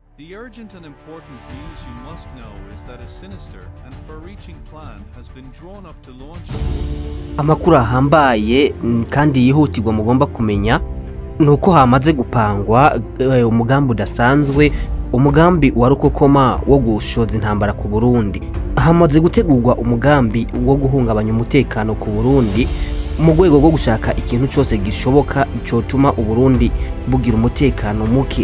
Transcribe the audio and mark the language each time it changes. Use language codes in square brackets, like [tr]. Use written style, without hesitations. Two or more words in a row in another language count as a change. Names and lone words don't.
[en] The urgent and important news you must know is that a sinister and far-reaching plan has been drawn up to launch. [rn] Amakuru ahambaye kandi yihutirwa mugomba kumenya nuko hamaze gupangwa umugambi udasanzwe, umugambi wa rukokoma wo gushoza intambara ku Burundi. Hamaze gutegurwa umugambi wo guhungabanya umutekano ku Burundi mu rwego rwo gushaka ikintu cyose gishoboka cyotuma Uburundi bugira umutekano muke.